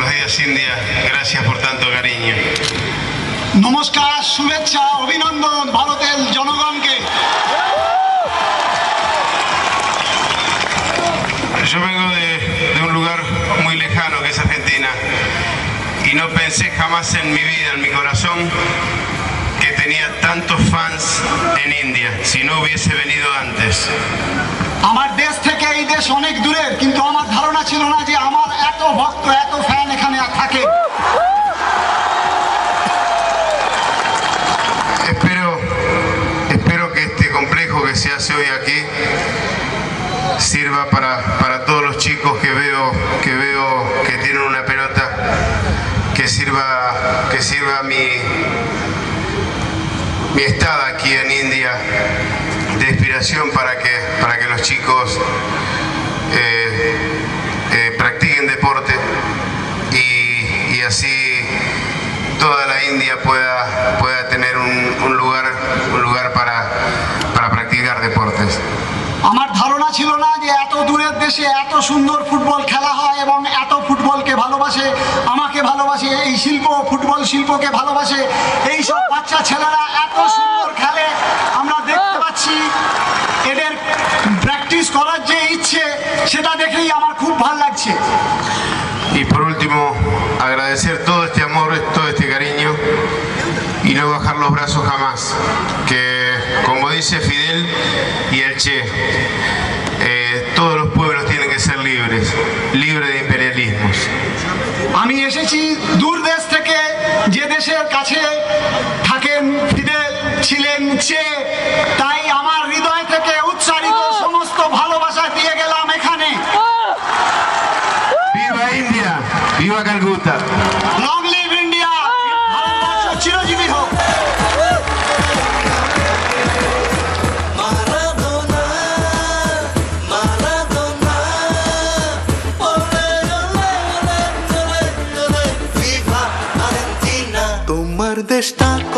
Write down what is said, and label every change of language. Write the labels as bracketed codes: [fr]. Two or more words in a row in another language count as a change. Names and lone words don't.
[es] Gracias, India. Gracias por tanto cariño. [bn] নমস্কার, শুভেচ্ছা, অভিনন্দন ভারতের জনগণকে। [es] Yo vengo de un lugar muy lejano que es Argentina y no pensé jamás en mi vida, en mi corazón, que tenía tantos fans en India, si no hubiese venido antes. [bn] আমার দেশ থেকে এই দেশ অনেক দূরের, কিন্তু আমার ধারণা ছিল না যে আমার এত ভক্ত, এত ফ্যান এখানে থাকে। [es] Espero que este complejo que se hace hoy aquí sirva para todos los chicos que veo que tienen una pelota, que sirva mi estada aquí en India de inspiración para que los chicos practiquen deporte y así toda la India pueda tener un lugar para practicar deportes. [bn] আমার ধারণা ছিল না যে এত দূরের দেশে এত সুন্দর ফুটবল খেলা হয় এবং এত ফুটবলকে ভালোবাসে, আমাকে ভালোবাসে, এই শিল্প, ফুটবল শিল্পকে ভালোবাসে। এই সব বাচ্চা ছেলেরা এত সুন্দর খেলে আমরা দেখতে পাচ্ছি। এদের প্র্যাকটিস করার যে ইচ্ছে, সেটা দেখেই আমার খুব ভালো লাগছে। [es] Y por último, agradecer todo este amor, todo este cariño y no bajar los brazos jamás. Que, como dice Fidel y el Che, todos los pueblos tienen que ser libres de imperialismos. [bn] আমি এসেছি দূর দেশ থেকে, যে দেশের কাছে থাকেন ফিদেল, ছিলেন চে, তাই আমার হৃদয় থেকে উচ্চারিত সমস্ত ভালোবাসা দিয়ে গেলাম এখানে। [es] ¡Viva India! ¡Viva Calcuta! [en] long live India, [bn] ভারতবর্ষ চিরজীবী হোক। [es] Maradona, Maradona, ole, ole, ole, ole, ole, viva Argentina. [bn] তোমার দেশটা